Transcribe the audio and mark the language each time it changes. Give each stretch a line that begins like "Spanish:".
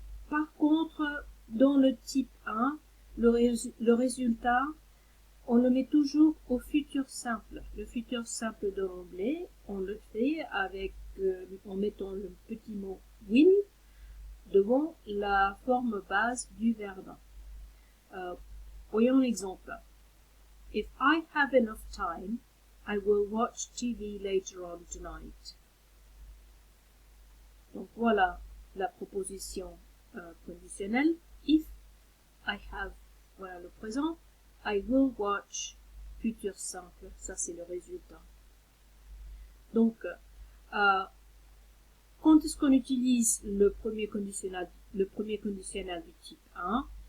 French: Par contre, dans le type 1, le résultat, on le met toujours au futur simple. Le futur simple de l'anglais, on le fait en mettant le petit mot will devant la forme base du verbe. Voyons l'exemple.
English: If I have enough time, I will watch TV later on tonight.
French: Donc voilà la proposition conditionnelle.
English: If I have,
French: voilà le présent.
English: I will watch,
French: futur simple, ça c'est le résultat. Donc, quand est-ce qu'on utilise le premier conditionnel du type 1?